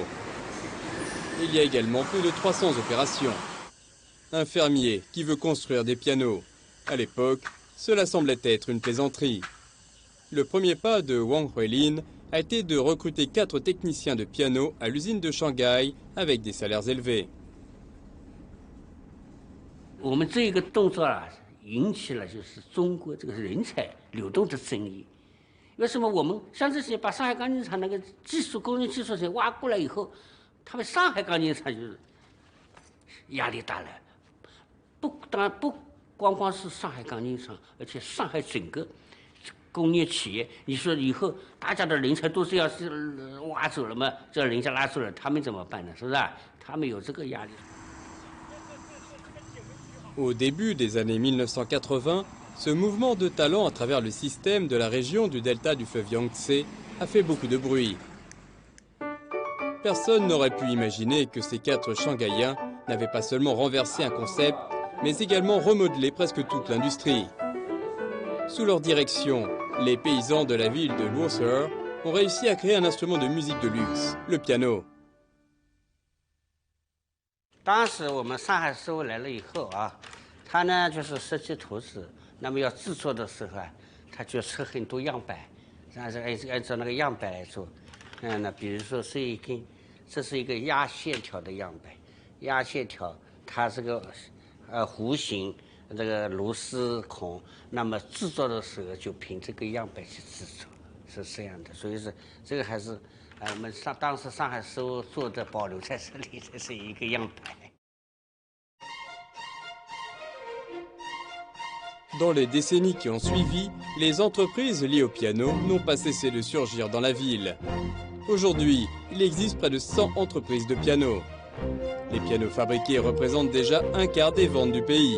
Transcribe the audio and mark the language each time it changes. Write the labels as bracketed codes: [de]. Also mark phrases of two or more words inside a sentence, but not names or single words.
[fr] Il y a également plus de 300 opérations. Un fermier qui veut construire des pianos. À l'époque, cela semblait être une plaisanterie. Le premier pas de Wang Huilin a été de recruter 4 techniciens de piano à l'usine de Shanghai avec des salaires élevés. [zh] 我们这个动作啊，引起了就是中国这个人才流动的争议。为什么我们像这些把上海钢琴厂那个工人技术生挖过来以后，他们上海钢琴厂就是压力大了。当然不光光是上海钢琴厂，而且上海整个工业企业，你说以后大家的人才都是要是挖走了嘛，这人家拉走了，他们怎么办呢？是不是啊？他们有这个压力。 [fr] Au début des années 1980, ce mouvement de talent à travers le système de la région du delta du fleuve Yangtze a fait beaucoup de bruit. Personne n'aurait pu imaginer que ces 4 Shanghaïens n'avaient pas seulement renversé un concept, mais également remodelé presque toute l'industrie. Sous leur direction, les paysans de la ville de Luosi ont réussi à créer un instrument de musique de luxe, le piano. [zh] 当时我们上海师傅来了以后啊，他呢就是设计图纸，那么要制作的时候啊，他就测很多样板，按照那个样板来做。那比如说是这是一个压线条的样板，压线条它这个弧形这个螺丝孔，那么制作的时候就凭这个样板去制作，是这样的。所以说这个还是。我们当时上海师傅做的保留在这里，这是一个样板。 [fr] Dans les décennies qui ont suivi, les entreprises liées au piano n'ont pas cessé de surgir dans la ville. Aujourd'hui, il existe près de 100 entreprises de piano. Les pianos fabriqués représentent déjà un quart des ventes du pays.